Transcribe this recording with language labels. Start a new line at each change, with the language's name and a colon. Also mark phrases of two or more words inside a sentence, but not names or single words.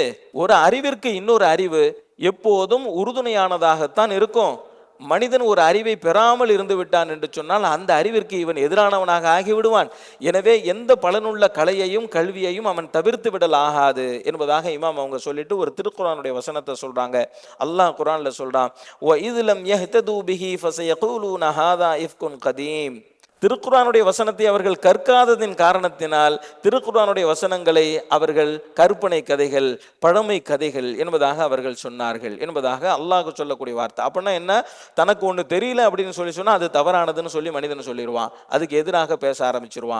Tamil: ஒரு அறிவிற்கு இன்னொரு அறிவு எப்போதும் உறுதுணையானதாகத்தான் இருக்கும். மனிதன் ஒரு அறிவை பெறாமல் இருந்து விட்டான் என்று சொன்னால் அந்த அறிவிற்கு இவன் எதிரானவனாக ஆகிவிடுவான். எனவே எந்த பலனுள்ள கலையையும் கல்வியையும் அவன் தவிர்த்து விடல் ஆகாது என்பதாக இமாம் அவங்க சொல்லிட்டு ஒரு திருக்குர்ஆனுடைய வசனத்தை சொல்றாங்க. அல்லாஹ் குர்ஆன்ல சொல்றான்,
Arabic: وَإِذْ لَمْ يَهْتَدُوا بِهِ فَسَيَقُولُونَ هَذَا إِفْكٌ قَدِيمٌ.
Tamil: திருக்குர்ஆனுடைய வசனத்தை அவர்கள் கற்காததின் காரணத்தினால் திருக்குர்ஆனுடைய வசனங்களை அவர்கள் கற்பனை கதைகள், பழமை கதைகள் என்பதாக அவர்கள் சொன்னார்கள் என்பதாக அல்லாஹ் சொல்லக்கூடிய வார்த்தை. அப்படின்னா என்ன? தனக்கு ஒன்று தெரியல அப்படின்னு சொல்லி சொன்னா அது தவறானதுன்னு சொல்லி மனிதன் சொல்லிடுவான், அதுக்கு எதிராக பேச ஆரம்பிச்சிருவான்.